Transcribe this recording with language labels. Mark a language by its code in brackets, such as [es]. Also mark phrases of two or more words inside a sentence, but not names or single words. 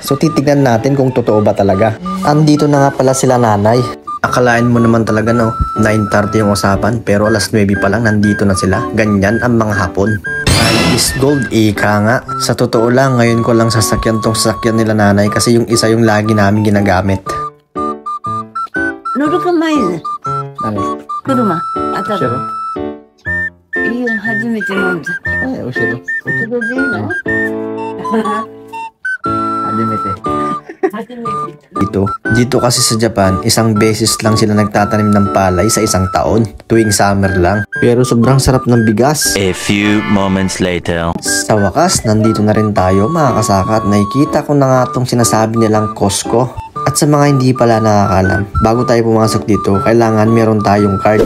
[tl] So titignan natin kung totoo ba talaga. Andito na nga pala sila nanay. Akalain mo naman talaga 9:30 yung usapan, pero alas 9 pa lang nandito na sila. Ganyan ang mga hapon. [en] Is gold, [tl] ika nga. Sa totoo lang, ngayon ko lang sasakyan tong sasakyan nila nanay kasi yung isa yung lagi namin ginagamit. [ja] 乗るか前ね。何？車。当たる。後ろ？いいよ、初めて飲んだ。後ろ。後ろでいいの？初めて。 [tl] Dito kasi sa Japan, isang beses lang sila nagtatanim ng palay sa isang taon, tuwing summer lang. Pero sobrang sarap ng bigas. [en] A few moments later. [tl] Sa wakas, nandito na rin tayo mga kasaka at nakikita ko na nga itong sinasabi nilang Costco. At sa mga hindi pala nakakalam, bago tayo pumasok dito, kailangan meron tayong card.